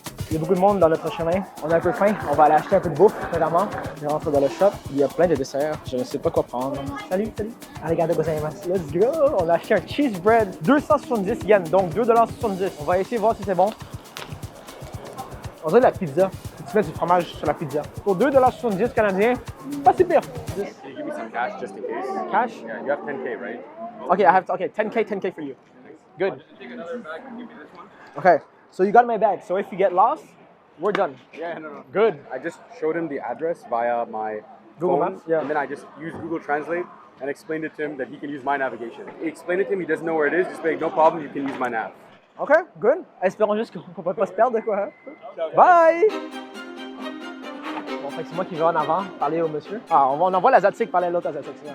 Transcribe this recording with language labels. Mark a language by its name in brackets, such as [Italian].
[French] Il y a beaucoup de monde dans notre chemin. On a un peu faim. On va aller acheter un peu de bouffe, notamment. Je rentre dans le shop. Il y a plein de desserts. Je ne sais pas quoi prendre. Salut. [Japanese] Arigatou gozaimasu. [English] Let's go. [French] On a acheté un cheese bread. 270 yens, donc 2,70 $. On va essayer de voir si c'est bon. On dirait de la pizza. Tu mets du fromage sur la pizza. Pour 2,70 $ canadiens, pas si pire. [English] Can you give me some cash just in case? Cash? Yeah, you have 10K, right? Okay, I have 10K for you. Good. Okay. So you got my bag. So if you get lost, we're done. Yeah, no. Good. I just showed him the address via my Google phone, Maps? Yeah. and then I just used Google Translate and explained it to him that he can use my navigation. He explained it to him, he doesn't know where it is, just be like, no problem, you can use my nav. OK, good. [French] Espérons juste qu'on ne va pas se perdre, quoi. Hein? Bye! Bon, fait que c'est moi qui vais en avant parler au monsieur. Ah, on envoie l'Asiatique parler à l'autre Asiatique.